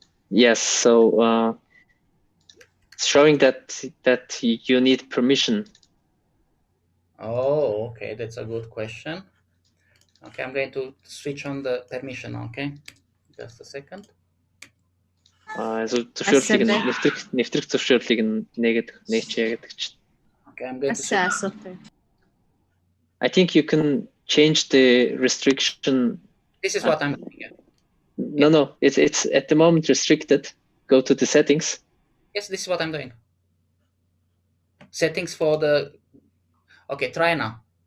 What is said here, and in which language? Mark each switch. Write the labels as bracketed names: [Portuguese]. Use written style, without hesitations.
[English] yes, so showing that you need permission. Oh, okay, that's a good question. Okay, I'm going to switch on the permission, okay? Just a second. [Mongolian] Зөвшөөрлийг нэвтрэх зөвшөөрлийг нээчихье гэдэг чинь. [English] Okay, I'm going to I think you can change the restriction. This is what I'm doing. No, it's at the moment restricted. Go to the settings. Yes, this is what I'm doing. Settings for the... Okay, try now.